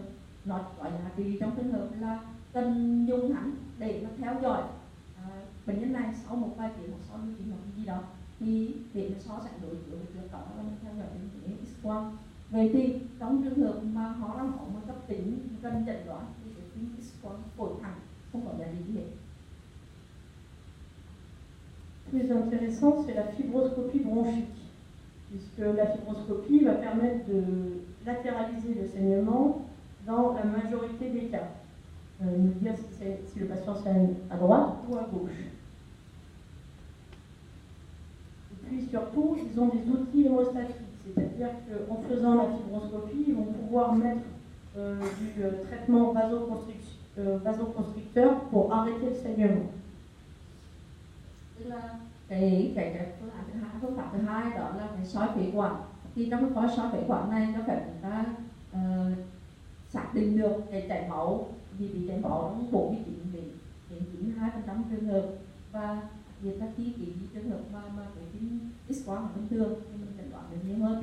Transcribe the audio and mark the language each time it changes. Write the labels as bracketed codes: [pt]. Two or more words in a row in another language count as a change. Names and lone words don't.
[vi] Nó có giá trị trong trường hợp là cần dùng hắn để mà theo dõi bệnh nhân này sau một vài tiếng hoặc sau những tiếng hoặc gì đó thì để mà so sánh đối chiếu với trước đó là mình theo dõi trên X-quang. Vậy thì trong trường hợp mà họ đang có một cấp tính cần chẩn đoán thì cái phim X-quang phổi thẳng không có giá trị gì hết. [fr] Plus intéressant, c'est la fibroscopie bronchique, puisque la fibroscopie va permettre de latéraliser le saignement dans la majorité des cas. Nous dire si le patient saigne à droite ou à gauche. Et puis surtout, ils ont des outils hémostatiques, c'est-à-dire qu'en faisant la fibroscopie, ils vont pouvoir mettre du traitement vasoconstricteur pour arrêter le saignement. [vi] Tức là cái phương pháp thứ hai đó là cái soi phế quản. Thì trong cái soi phế quản này cho phép chúng ta xác định được cái chảy máu vì bị chảy máu trong 49 đến 92% trường hợp, và việc là khi cái trường hợp mà cái phim X-quang là bình thường thì mình chẩn đoán được nhiều hơn.